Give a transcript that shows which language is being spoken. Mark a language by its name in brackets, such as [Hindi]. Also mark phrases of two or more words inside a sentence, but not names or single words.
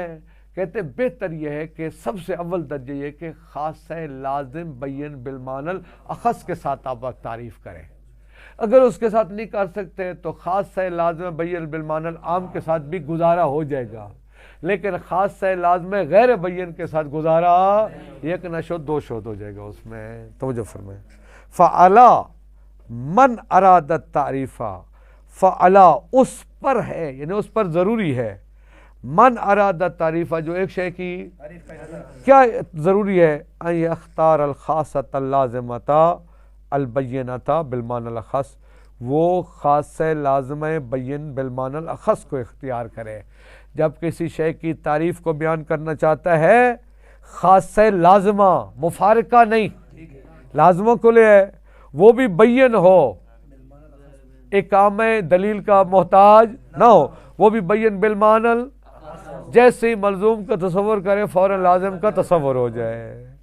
[Urdu] کہتے بہتر یہ ہے کہ سب سے اول درجہ یہ کہ خاص ہے لازم بین [Arabic] بالمعنی الاخص [Urdu] کے ساتھ آپ تعریف کریں۔ اگر اس کے ساتھ نہیں کر سکتے تو خاص ہے لازم بین [Arabic] بالمعنی العام [Urdu] کے ساتھ بھی گزارا ہو جائے گا، لیکن خاص ہے لازم غیر بین کے ساتھ گزارا [Persian] ایک نہ شد دو شد [Urdu] ہو جائے گا اس میں۔ توجہ فرمائیں، [Arabic] فعلا من اراد التعریفہ فعلا، [Urdu] اس پر ہے، یعنی اس پر ضروری ہے، [Arabic] من اراد التعریفہ، [Urdu] جو ایک شے کی کیا ضروری ہے، [Arabic] ان یختار الخاصۃ اللازمۃ البینۃ بالمعنی الاخص، [Urdu] وہ خاص لازمہ بین [Arabic] بالمعنی الاخص [Urdu] کو اختیار کرے۔ جب کسی شے کی تعریف کو بیان کرنا چاہتا ہے، خاص لازمہ، مفارقہ نہیں، لازمہ کو لے ہے، وہ بھی بین ہو، اقامہ دلیل کا محتاج نہ ہو، وہ بھی بین بالمعنی، جیسے ہی ملزوم کا تصور کرے فوراً لازم کا تصور ہو جائے۔